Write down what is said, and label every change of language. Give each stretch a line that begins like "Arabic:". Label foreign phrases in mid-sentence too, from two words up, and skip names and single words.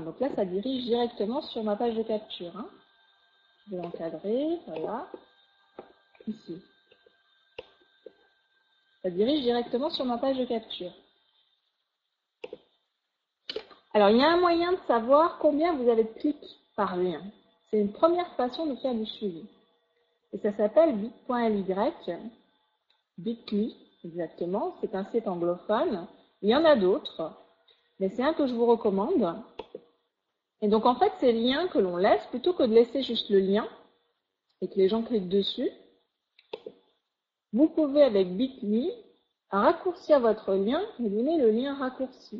French: Donc là, ça dirige directement sur ma page de capture. Je vais l'encadrer, voilà, ici. Ça dirige directement sur ma page de capture. Alors, il y a un moyen de savoir combien vous avez de clics par lien. C'est une première façon de faire du suivi. Et ça s'appelle bit.ly, bit.ly exactement. C'est un site anglophone. Il y en a d'autres, mais c'est un que je vous recommande. Et donc, en fait, ces liens que l'on laisse, plutôt que de laisser juste le lien et que les gens cliquent dessus, vous pouvez, avec bit.ly, raccourcir votre lien et donner le lien raccourci.